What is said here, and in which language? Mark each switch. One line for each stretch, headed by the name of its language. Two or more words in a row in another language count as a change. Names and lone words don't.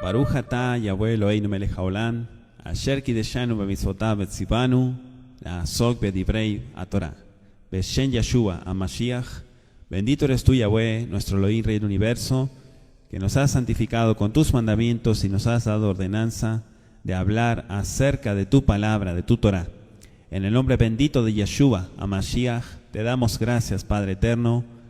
Hebrew: ברוך אתה יהוה אלוהינו מלך העולם, אשר קידשנו במצוותיו וציוונו, לעסוק בדברי התורה. בשם ישוע המשיח,
Spanish: bendito eres tú, Yahweh, nuestro Elohim, Rey del Universo, que nos has santificado con tus mandamientos y nos has dado ordenanza de hablar acerca de tu palabra, de tu Torah. En el nombre bendito de Yeshua HaMashiach, te damos gracias, Padre eterno.